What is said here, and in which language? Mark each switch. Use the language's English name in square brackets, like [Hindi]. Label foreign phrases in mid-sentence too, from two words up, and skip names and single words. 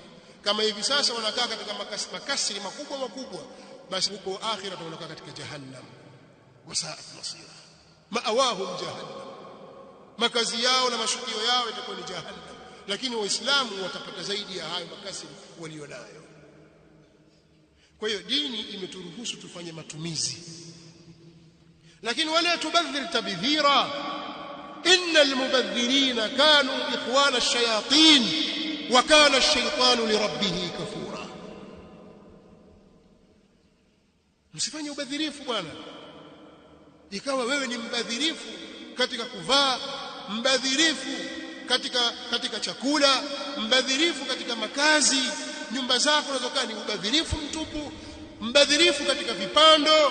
[Swahili] Kama hivi sasa wanakaa katika makasri makubwa makubwa, basi huko akhira wanakaa katika jahannam, [Arabic] وساءت مصيرا مأواهم جهنم, [Swahili] makazi yao na mashukio yao itakuwa ni jahannam. Lakini waislamu watapata zaidi ya hayo makasri walionayo. Kwa hiyo dini imeturuhusu tufanye matumizi, lakini [Arabic] ولا تبذر تبذيرا, إن المبذرين كانوا إخوان الشياطين وكان الشيطان لربه كفورا. [Swahili] Msifanye ubadhirifu bwana, ikawa wewe ni mbadhirifu katika kuvaa, mbadhirifu katika chakula, mbadhirifu katika makazi, nyumba zako unazokaa ni ubadhirifu mtupu, mbadhirifu katika vipando.